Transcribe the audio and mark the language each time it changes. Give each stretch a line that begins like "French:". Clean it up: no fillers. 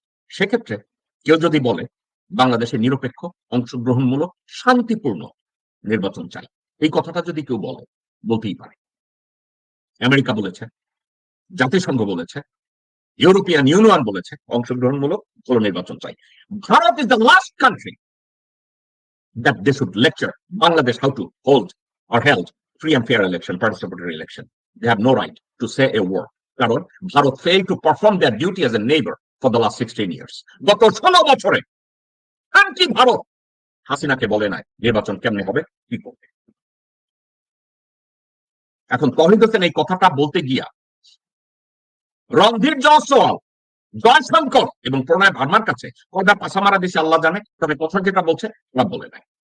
Bangla: সেক্ষেত্রে কেউ যদি বলে বাংলাদেশে নিরপেক্ষ, অংশগ্রহণমূলক, শান্তিপূর্ণ নির্বাচন চাই, এই কথাটা যদি কেউ বলে, বলতেই পারে। আমেরিকা বলেছে, জাতিসংঘ বলেছে, ইউরোপিয়ান ইউনিয়ন বলেছে অংশগ্রহণমূলক ভালো নির্বাচন চাই।
English: Bharat is the last country that they should lecture Bangladesh how to hold or held free and fair election, participatory election. They have no right to say a word. কারণ Bharat failed to perform their duty as a neighbor for the last 16 years.
Bangla: গত 16 বছরে কি ভারত হাসিনাকে বলে নাই নির্বাচন কেমনে হবে, কি করবে। এখন তহিদ হোসেন এই কথাটা বলতে গিয়া রণধীর জয়সওয়াল, জয়শঙ্কর এবং প্রণয় ভার্মার কাছে কয়টা পাশা মারা দিছে আল্লাহ জানে, তবে কথা যেটা বলছে ওরা বলে নাই।